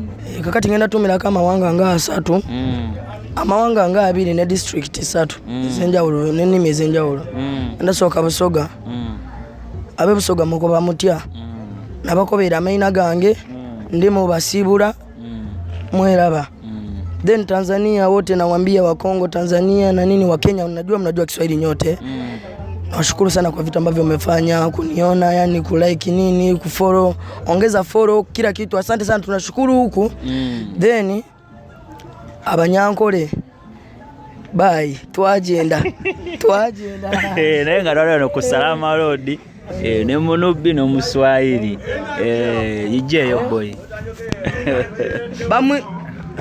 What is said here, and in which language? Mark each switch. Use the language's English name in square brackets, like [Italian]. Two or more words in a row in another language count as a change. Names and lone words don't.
[Ganda] Kakati ngenda tumirako amawanga nga 3. Amawanga nga 2 ne district 3. Zenjawulo n'ennimi ezenjawulo. Ndasooka Busoga. [Soga] Abe Busoga mukoba mutya. Nabakobera amaina gange ndi mu Basiibula mweraba. [Swahili] Then Tanzania wote nawaambia wa Kongo, Tanzania na nini wa Kenya, mnajua Kiswahili nyote. Nashukuru sana kwa vitu ambavyo umefanya, kuniona, yani kulike nini, kufollow, ongeza follow kila kitu. Asante sana, tunashukuru huku. [Ganda] Then abanyankole bye, twagenda. Naye nga lero ku Salama Road ne Munubi no Muswahili yijeyo boy.